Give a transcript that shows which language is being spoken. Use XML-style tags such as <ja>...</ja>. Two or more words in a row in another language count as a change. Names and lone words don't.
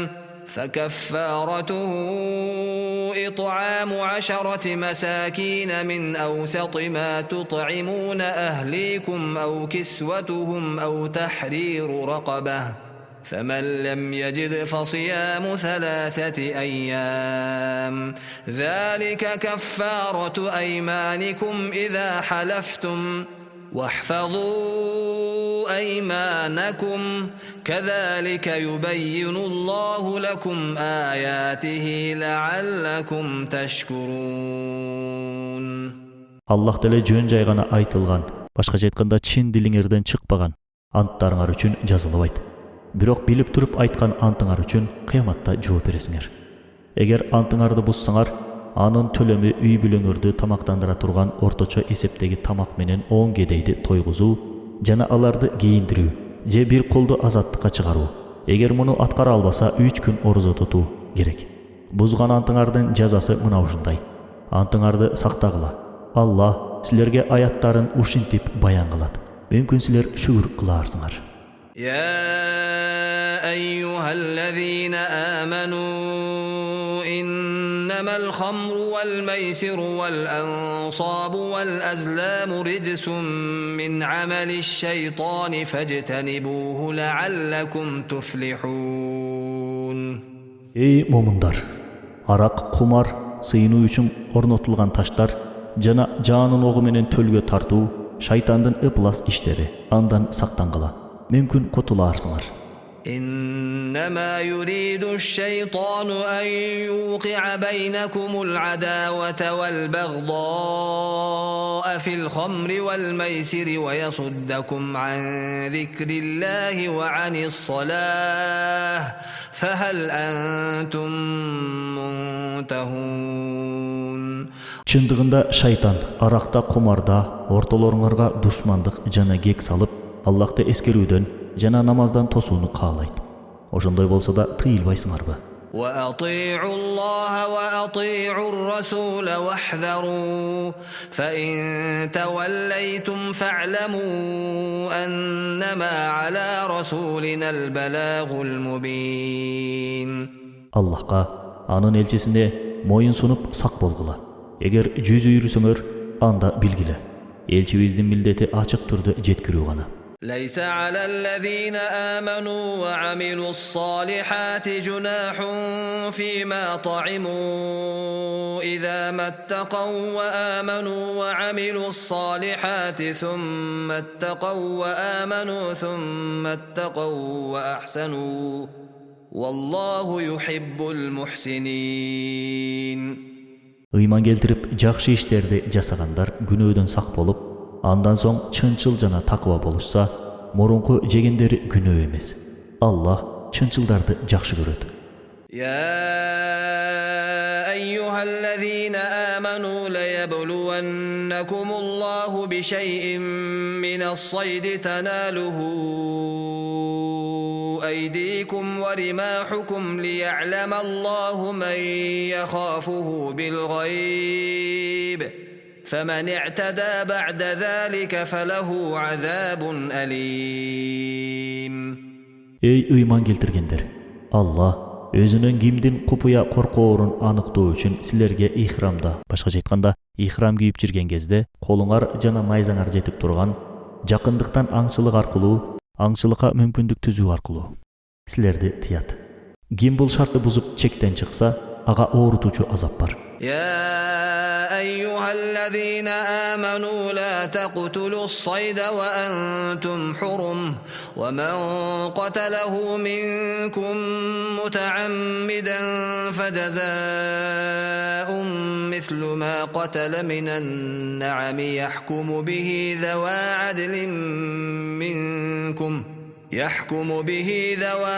<ar>فكفارته إطعام 10 مساكين من أوسط ما تطعمون أهليكم أو كسوتهم أو تحرير رقبة فمن لم يجد فصيام 3 أيام ذلك كفارة أيمانكم إذا حلفتم واحفظوا أيمانكم كذلك يبين الله لكم آياته لعلكم تشكرون.</ar> <ky>Аллах деле жөн жайгана айтылган, башкача айтканда чын дилиңерден чыкпаган анттарыңар үчүн жазылыбайт. Бирок билип туруп айткан антыңар үчүн кыяматта жооп бересиңер. Эгер антыңарды буссаңар, анын төлөмү үй бүлөңөрдү тамактандыра турган орточо эсептеги тамак менен 10 кедейди тойгузуу жана аларды кийиндирүү же бир колду азаттыкка чыгаруу. Эгер муну аткара албаса 3 күн орозо тутуу керек. Бузган антыңардын жазасы мына ушундай. Антыңарды сактагыла. Аллах силерге аяттарын ушинтип баян кылат. Мүмкүн силер шүгүр кыларсыңар.</ky> <ar>يا أيها الذين آمنوا إنما الخمر والميسر والأنصاب والأزلام رجس من عمل الشيطان فاجتنبوه لعلكم تفلحون.</ar> <ky>Ey момундар, арак, кумар, сыйынуу үчүн орнотулган таштар жана жанын огу менен төлгө тартуу шайтандын ыплас иштери, андан сактангыла. Мүмкүн котуларсыңар.</ky> <ar>إنما يريد الشيطان أن يوقع بينكم العداوة والبغضاء في الخمر والميسر ويصدكم عن ذكر الله وعن الصلاة فهل أنتم منتهون.</ar> <ky>Чындыгында шайтан аракта, кумарда ортолоруңарга душмандык жана кек салып, Аллахты эскерүүдөн жана намаздан тосууну каалайт. Ошондой болсо да тыйылбайсыңарбы?</ky> <ar>وأطيعوا الله وأطيعوا الرسول واحذروا فإن توليتم فاعلموا أنما على رسولنا البلاغ المبين.</ar> <ky>Аллахка, анын элчисине моюн сунуп сак болгула. Эгер жүз үйрүсөңөр, анда билгиле. Элчибиздин милдети ачык түрдө жеткирүү гана.</ky> <ar>ليس على الذين آمنوا وعملوا الصالحات جناح فيما طعموا إذا ما اتقوا وآمنوا وعملوا الصالحات ثم اتقوا وآمنوا ثم اتقوا وأحسنوا والله يحب المحسنين.</ar> <ky>Ыйман келтирип жакшы иштерди жасагандар күнөөдөн сак болуп, андан соң чынчыл жана такыба болушса, мурунку жегендери күнөө эмес. Аллах чынчылдарды жакшы көрөт.</ky> <ar>يا أيها الذين آمنوا ليبلونكم الله بشيء من الصيد تناله أيديكم ورماحكم ليعلم الله من يخافه بالغيب فمن اعتدى بعد ذلك فله عذاب أليم.</ar> <ky>Ey ыйман келтиргендер, Аллах өзүнүн кимдин купуя коркоорун аныктоо үчүн силерге ихрамда, башкача айтканда, ихрам кийип жүрген кезде колуңар жана найзаңар жетип турган жакындыктан аңчылык аркылуу, аңчылыкка мүмкүндүк түзүү аркылуу силерди тыят. Ким бул шартты бузуп чектен чыкса, ага оорутуучу азап бар.</ky> <ar>يا أيها الذين آمنوا لا تقتلوا الصيد وأنتم حرم ومن قتله منكم متعمدا فجزاء مثل ما قتل من النعم يحكم به ذوى</ar>